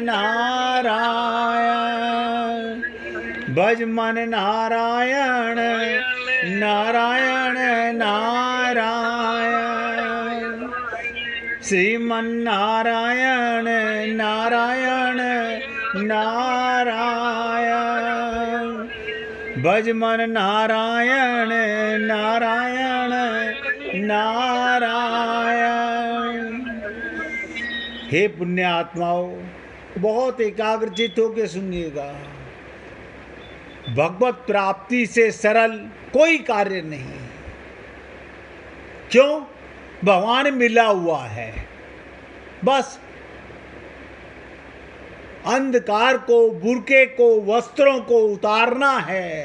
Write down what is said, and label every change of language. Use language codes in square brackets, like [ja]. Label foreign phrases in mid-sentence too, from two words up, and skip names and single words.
[hi] नारायण भज मन नारायण नारायण नारायण श्रीमन्नारायण नारायण नारायण भज मन नारायण नारायण नारायण। हे पुण्य आत्माओं, बहुत एकाग्रचित होकर सुनिएगा। भगवत प्राप्ति से सरल कोई कार्य नहीं। क्यों? भगवान मिला हुआ है। बस अंधकार को, बुरके को, वस्त्रों को उतारना है।